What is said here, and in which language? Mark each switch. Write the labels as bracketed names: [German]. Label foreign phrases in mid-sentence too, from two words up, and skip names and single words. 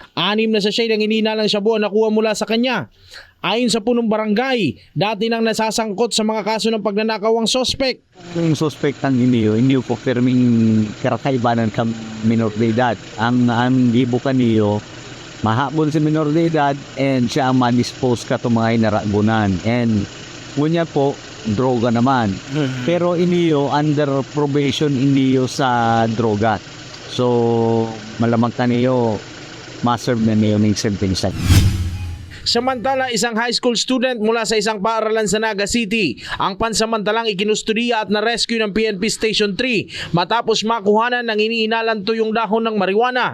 [Filipino] 6 na sachet ng hininalang shabu ang nakuha mula sa kanya. Ayon sa punong barangay, dati nang nasasangkot sa mga kaso ng pagnanakaw ang suspect. [Bikol] Yung suspektan hindi po perming karakaibanan ka minor de edad. Ang gibukan niyo, mahabol si minor de edad and siya ang ma-dispose ka itong mga inaragunan. And ngunya po, droga naman. Pero iniyo, [English] under probation [Bikol] iniyo sa droga. So, malamang ka niyo, ma-serve na niyo ng sentence. [Filipino] Samantala, isang high school student mula sa isang paaralan sa Naga City ang pansamantalang ikinustudiya at na-rescue ng PNP Station 3 matapos makuhanan ng iniinalang tuyong dahon ng marijuana.